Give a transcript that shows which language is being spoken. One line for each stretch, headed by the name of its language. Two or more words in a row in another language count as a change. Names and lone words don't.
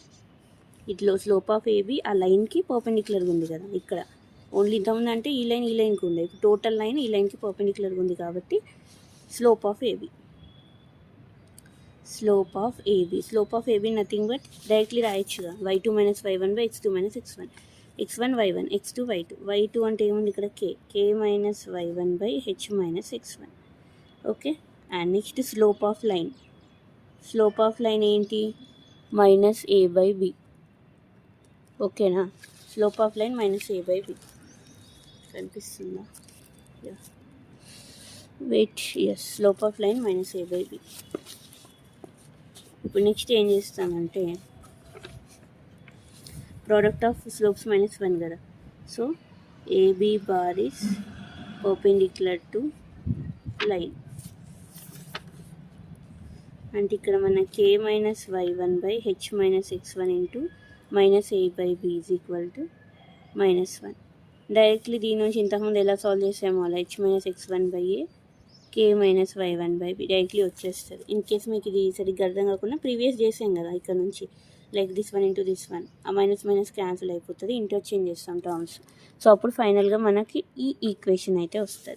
Telugu: ఇట్లా
English: slope of AB
Telugu: ఆ లైన్కి పర్పెండిక్యులర్గా ఉంది కదా, ఇక్కడ ఓన్లీ ఇంతకుముందు అంటే ఈ లైన్కి ఉంది, ఇప్పుడు
English: total line
Telugu: ఈ లైన్కి పర్పెండిక్యులర్గా ఉంది కాబట్టి
English: slope of AB. slope of AB nothing but directly రాయొచ్చుగా, y2 minus y1 by x2 minus x1, x1 y1 x2 y2, y2
Telugu: అంటే ఏముంది ఇక్కడ
English: k minus y1 by h minus x1. okay, and next slope of line ఏంటి, minus a by b. okay-నా, slope of line minus a by b కనిపిస్తుందా, wait, yes, slope of line minus a by b.
Telugu: ఇప్పుడు నెక్స్ట్ ఏం చేస్తామంటే
English: product of slopes -1 కదా, so AB bar is perpendicular to line.
Telugu: అంటే ఇక్కడ మన
English: k minus y1 by h minus x1 into minus a by b is equal to -1.
Telugu: డైరెక్ట్లీ దీని నుంచి ఇంతకుముందు ఎలా సాల్వ్ చేసామో అలా
English: h minus x1 by a k minus y1 by b
Telugu: డైరెక్ట్లీ వచ్చేస్తుంది.
English: in case
Telugu: మీకు ఇది సరిగ్గా అర్థం కాకుండా ప్రీవియస్ చేసాం కదా, ఇక్కడ నుంచి
English: like this 1 into this 1,
Telugu: ఆ
English: minus cancel
Telugu: అయిపోతుంది, ఇంటర్చేంజ్ చేస్తాం టర్మ్స్. సో అప్పుడు ఫైనల్గా మనకి ఈ ఈక్వేషన్ అయితే వస్తుంది.